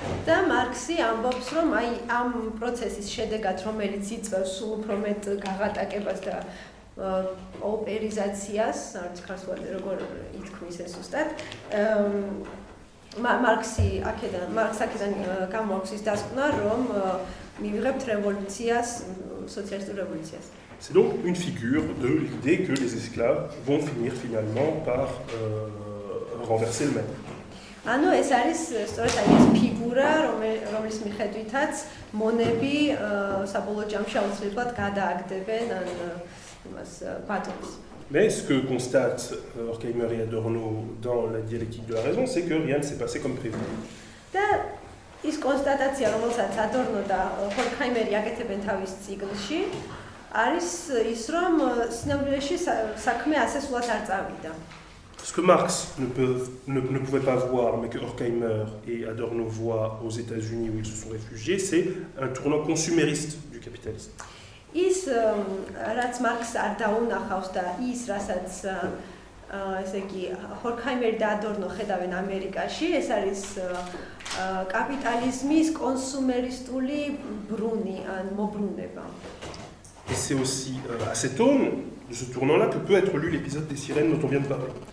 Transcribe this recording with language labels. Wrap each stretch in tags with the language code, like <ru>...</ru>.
<ka>და მარქსი ამბობს, რომ აი ამ პროცესის შედეგად, რომელიც იწვევს სულ უფრო მეტ გაღატაკებას და ოპერიზაციას, არც ქართულად როგორ ითქმის ეს ზუსტად, მარქსი აქედან გამოაქვს ის დასკვნა, რომ მივიღებთ რევოლუციას, სოციალისტურ რევოლუციას.</ka> <fr>C'est donc une figure de l'idée que les esclaves vont finir finalement par renverser le maître.</fr> <ka>ანუ ეს არის სწორედ აი ეს ფიგურა, რომლის მიხედვითაც მონები საბოლოო ჯამში აუცილებლად გადააგდებენ იმას ბატონს.</ka> <fr>Mais ce que constatent Horkheimer et Adorno dans la dialectique de la raison, c'est que rien ne s'est passé comme prévu.</fr> <ka>და ის კონსტატაცია, რომელსაც ადორნო და ჰორქჰაიმერი აკეთებენ თავის წიგნში, არის ის, რომ სინამდვილეში საქმე ასე სულად არ წავიდა.</ka> <fr>Ce que Marx ne pouvait pas voir, mais que Horkheimer et Adorno voient aux États-Unis où ils se sont réfugiés, c'est un tournant consumériste du capitalisme.</fr> <ka>ის რაც მარქსს არ დაუნახავს და ის რასაც ესე იგი ჰორქჰაიმერი და ადორნო ხედავენ ამერიკაში, ეს არის კაპიტალიზმის კონსუმერისტული ბრუნი ან მობრუნება.</ka> <fr>Et c'est aussi à cette aune de ce tournant-là que peut être lu l'épisode des sirènes dont on vient de parler.</fr>